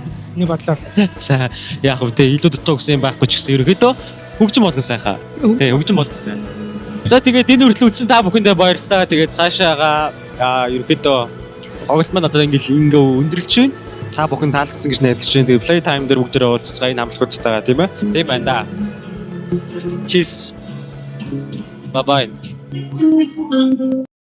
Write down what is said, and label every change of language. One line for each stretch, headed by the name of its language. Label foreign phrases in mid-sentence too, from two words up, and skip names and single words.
Mongolian: Миний бодлоор. За яг хөө тэ илүү дутуу гэсэн юм байхгүй ч гэсэн ерөөдөө хөгжим болно сайхан. Тэ хөгжим болно сайн. За тэгээд энэ хүртэл үзсэн та бүхэндээ баярлалаа. Тэгээд цаашаага ерөөдөө тоглолт маань одоо ингээд өндөрлж байна. Та бүхэн таалагдсан гэж найдаж байна. Тэгээд
English: play time
Mongolian: дээр бүгдээрээ уулзцгаая намлахуудтайгаа тийм ээ. Тийм байна да.
English: Cheers. Bye bye.